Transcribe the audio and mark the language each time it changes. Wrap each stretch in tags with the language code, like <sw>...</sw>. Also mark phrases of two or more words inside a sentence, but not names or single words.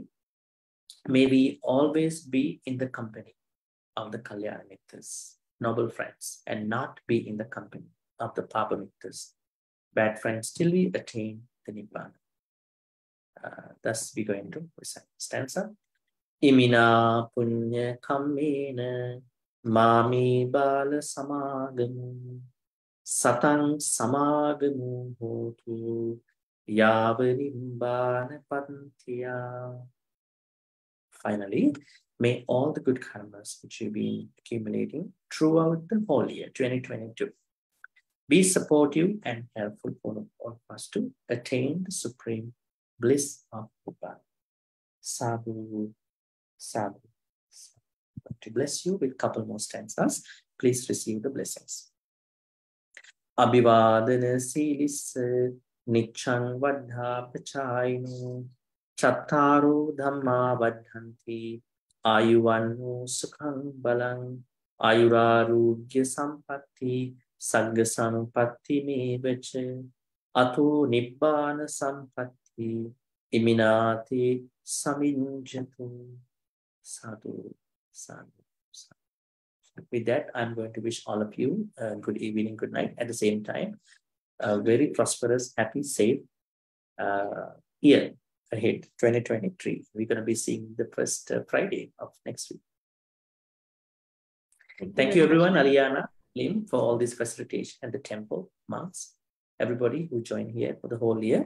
<en>May we always be in the company of the</en> <pi>Kalyana Mittas,</pi> <en>noble friends, and not be in the company of the</en> <pi>Papa Mittas,</pi> <en>bad friends, till we attain the Nibbana. Thus we're going to recite stanza.</en> <pi>Imina punya kammena mami bala samagamu satang samagamu hotu yavanimbana pantiya.</pi> <en>Finally, may all the good karmas which you've been accumulating throughout the whole year 2022 be supportive and helpful for all of us to attain the supreme bliss of Nibbana.</en> <pi>Sadhu, sadhu, sadhu.</pi> <en>To bless you with a couple more stanzas, please receive the blessings.</en> <pi>Abhivadana silissa nichang vadha pachayino chattaro dhamma vadhanti ayuvanno sukhang balang ayurarugya sampatti sagga sampatti mevacha ato nibbana sampatti iminati saminjatu. Sadhu.</pi> <en>With that, I'm going to wish all of you a good evening, good night. At the same time, a very prosperous, happy, safe year ahead, 2023. We're going to be seeing the first Friday of next week. Thank you, everyone, Aliana, Lim, for all this facilitation at the temple, monks, everybody who joined here for the whole year.</en>